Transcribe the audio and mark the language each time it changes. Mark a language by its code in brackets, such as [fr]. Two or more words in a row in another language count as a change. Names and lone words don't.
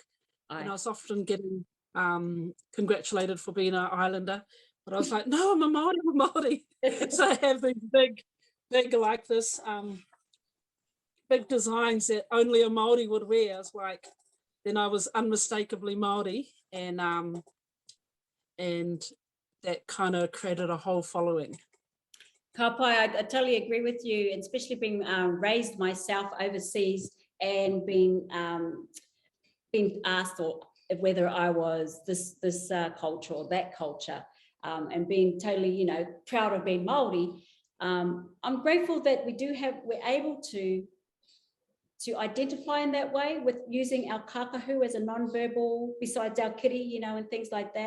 [en] And I was often getting congratulated for being an islander, but I was like, no, I'm a Māori. So I have these big like this, big designs that only a Māori would wear. I was like, then I was unmistakably Māori, and that kind of created a whole following. [mi] Ka pai, [en] I totally agree with you, and especially being raised myself overseas and being asked or whether I was this culture or that culture, and being totally, proud of being Māori. I'm grateful that we're able to identify in that way with using our kakahu as a non-verbal, besides our kiri, and things like that.